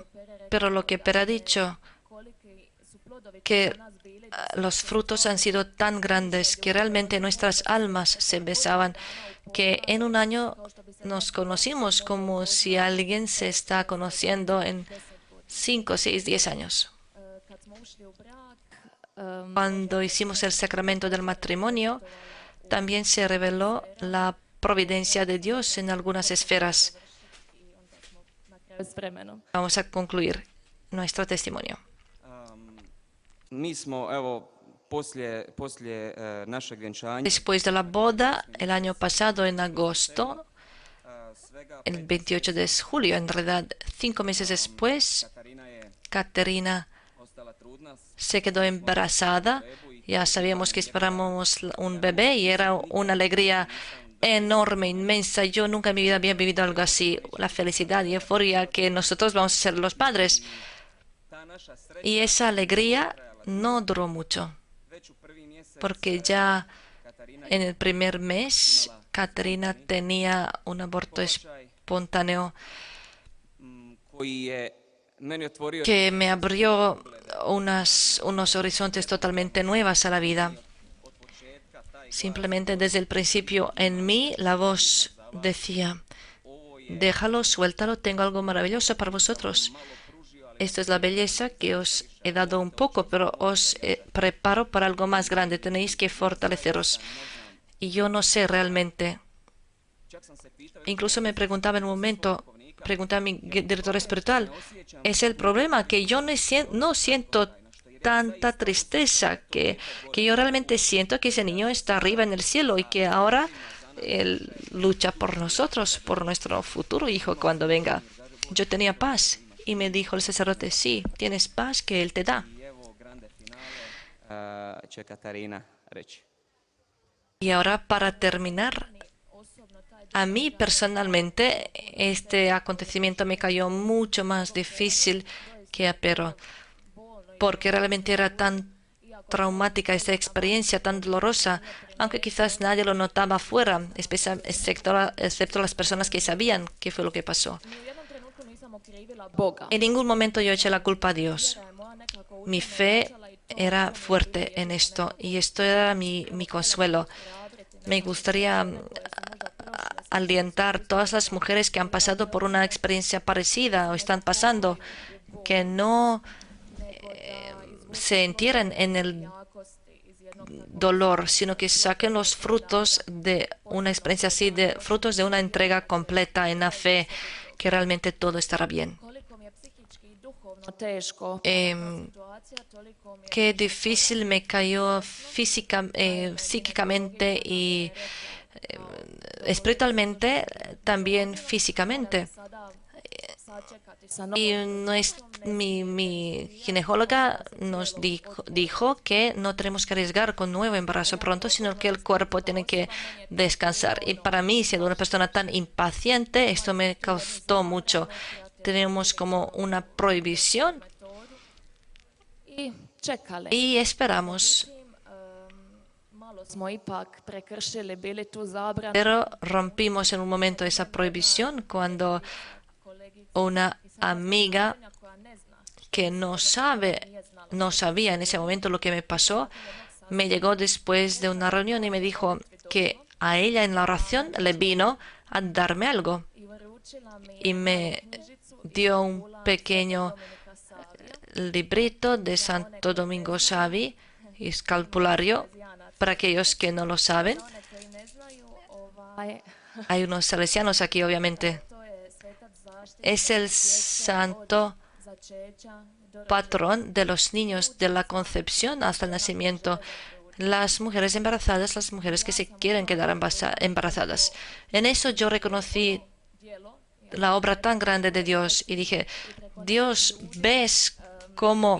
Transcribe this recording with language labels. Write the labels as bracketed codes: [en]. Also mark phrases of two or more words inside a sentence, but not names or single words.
[es] Pero lo que Pere ha dicho, que los frutos han sido tan grandes que realmente nuestras almas se besaban, que en un año nos conocimos como si alguien se está conociendo en 5, 6, 10 años. [hr] kad smo ušli u brak, [es] Cuando hicimos el sacramento del matrimonio, también se reveló la providencia de Dios en algunas esferas. [hr] na kraju s vremenom. [es] Vamos a concluir nuestro testimonio. [hr] Mi smo, evo, poslije našeg vjenčanja, [es] Después de la boda, el año pasado, en agosto, [hr] svega [es] el 28 de julio, en realidad 5 meses después, [hr] Katarina je Caterina ostala trudna, [es] se quedó embarazada. Ya sabíamos que esperábamos un bebé y era una alegría enorme, inmensa. Yo nunca en mi vida había vivido algo así. La felicidad y euforia que nosotros vamos a ser los padres. [hr] ta naša [es] Y esa alegría no duró mucho, [hr] već u prvi mjesec [es] porque ya En el primer mes, Katarina tenía un aborto espontáneo [hr] koji je meni otvorio [es] que me abrió unos horizontes totalmente nuevos a la vida. [hr] od početka taj [es] Simplemente desde el principio en mí la voz decía, déjalo, suéltalo, tengo algo maravilloso para vosotros. Esto es la belleza que os he dado un poco, pero os preparo para algo más grande. Tenéis que fortaleceros. Y yo no sé realmente. [hr] čak sam se pitao [es] Incluso me preguntaba en un momento, preguntaba a mi director espiritual, es el problema que yo no siento tanta tristeza, que yo realmente siento que ese niño está arriba en el cielo y que ahora él lucha por nosotros, por nuestro futuro hijo cuando venga. Yo tenía paz y me dijo el sacerdote, sí, tienes paz que él te da. [hr] i evo [it] grande finale [hr] će Katarina reći. [es] Y ahora para terminar, a mí personalmente este acontecimiento me cayó mucho más difícil que a Pero, porque realmente era tan traumática esta experiencia, tan dolorosa, aunque quizás nadie lo notaba afuera, excepto las personas que sabían qué fue lo que pasó. [hr] Ni u jednom trenutku nisam okrivila Boga. [es] En ningún momento yo eché la culpa a Dios. Mi fe era fuerte en esto y esto era mi consuelo. Me gustaría alientar a todas las mujeres que han pasado por una experiencia parecida o están pasando, que no se entierren en el dolor, sino que saquen los frutos de una experiencia así, de frutos de una entrega completa en la fe, que realmente todo estará bien. [hr] Koliko mi je psihički i duhovno teško Em, situacija, toliko mi je [es] Qué difícil me cayó psíquicamente y espiritualmente, también físicamente. [hr] sada sačekati sa novom [es] Y mi ginecóloga nos dijo que no tenemos que arriesgar con nuevo embarazo pronto, sino que el cuerpo tiene que descansar. Y para mí, siendo una persona tan impaciente, esto me costó mucho. Tenemos como una prohibición [hr] i čekali. [es] y esperamos. [hr] Malo smo ipak prekršili bili tu zabranu. [es] Pero rompimos en un momento esa prohibición cuando una amiga [hr] Koja ne zna [es] que no sabía en ese momento lo que me pasó, me llegó después de una reunión y me dijo que a ella en la oración le vino a darme algo [hr] i uručila mi [es] y me dio un pequeño librito de Santo Domingo Xavi y escalpulario. Para aquellos que no lo saben, [hr] one koji ne znaju, [es] hay unos salesianos aquí, obviamente. [hr] to je svetac zaštite [es] Es el santo [hr] začeća do [es] patrón de los niños de la concepción hasta el nacimiento. Las mujeres embarazadas, las mujeres que se quieren quedar embarazadas. En eso yo reconocí [hr] djelo. [es] la obra tan grande de Dios y dije, Dios, ves cómo